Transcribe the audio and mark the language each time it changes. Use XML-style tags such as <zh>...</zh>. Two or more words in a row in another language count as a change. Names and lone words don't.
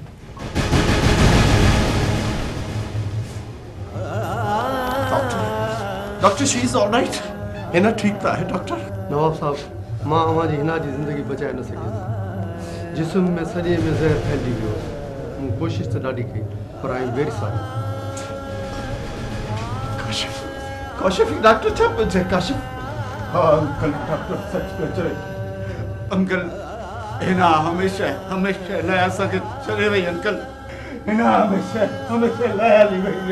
<en>doctor she is alright.</en> <sd>हिन ठीक त आहे डॉक्टर। नवाब साहब, मां अवांजी हिना जी ज़िंदगी बचाए न सघियुसि। जिस्म में सॼे में ज़हर फैलिजी वियो। मूं कोशिशि त ॾाढी कई पर</sd> <en>I am very sorry.</en> <sd>काशिफ, काशिफ डॉक्टर छा पियो चए? काशिफ, हाँ अंकल, डॉक्टर सच पियो चए। अंकल, हिना हमेशा लाइ असांखे छॾे वई। अंकल, हिना हमेशा लाइ हली वई।</sd>